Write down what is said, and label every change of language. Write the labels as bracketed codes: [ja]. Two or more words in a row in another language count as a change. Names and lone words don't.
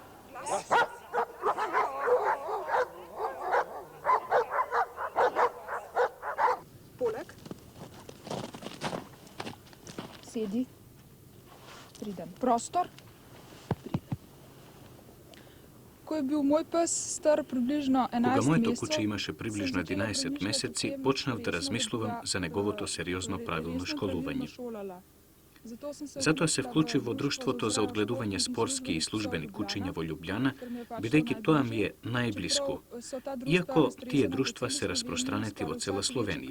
[sl] Poleg. Sedi. Pridem. Prostor. Pridem. Ko je bil moj pes star približno 11 [mk] Кога моето месеци, куче имаше приближно 11 месеци, почнав да размислувам за неговото сериозно правилно школување. Затоа се вклучив во Друштвото за одгледување спортски и службени кучиња во Љубљана, бидејќи тоа ми е најблиску, иако тие друштва се распространети во цела Словенија.